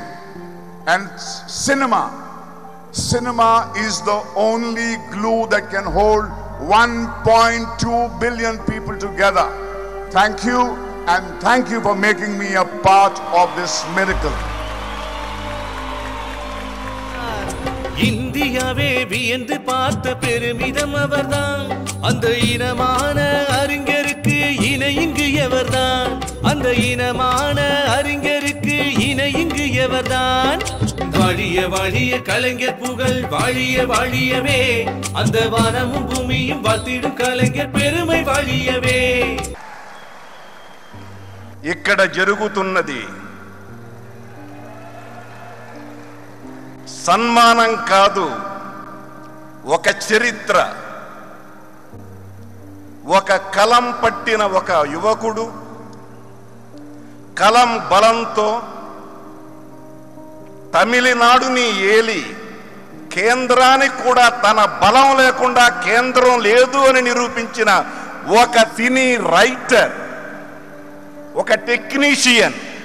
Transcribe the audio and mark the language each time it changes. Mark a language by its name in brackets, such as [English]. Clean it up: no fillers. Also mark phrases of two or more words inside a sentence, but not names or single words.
[English] And cinema is the only glue that can hold 1.2 billion people together. Thank you, and thank you for making me a part of this miracle. [Tamil] இந்தியாவே வியந்து பார்த்த பெருமிதம் அவர்தான். அந்த இனமான அறிஞருக்கு இணை இங்கு எவர்தான்? அந்த இனமான அறிஞருக்கு இணை இங்கு எவர்தான்? வாழிய வாழிய கலைஞர் புகழ் வாழிய வாழியவே, அந்த வானமும் பூமியும் வாழ்த்திடும் கலைஞர் பெருமை வாழியவே. [Telugu] ఇక్కడ జరుగుతున్నది సన్మానం కాదు, ఒక చరిత్ర. ఒక కలం పట్టిన ఒక యువకుడు కలం బలంతో తమిళనాడుని ఏలి కేంద్రానికి కూడా తన బలం లేకుండా కేంద్రం లేదు అని నిరూపించిన ఒక [English] cine writer, [Telugu] ఒక టెక్నీషియన్.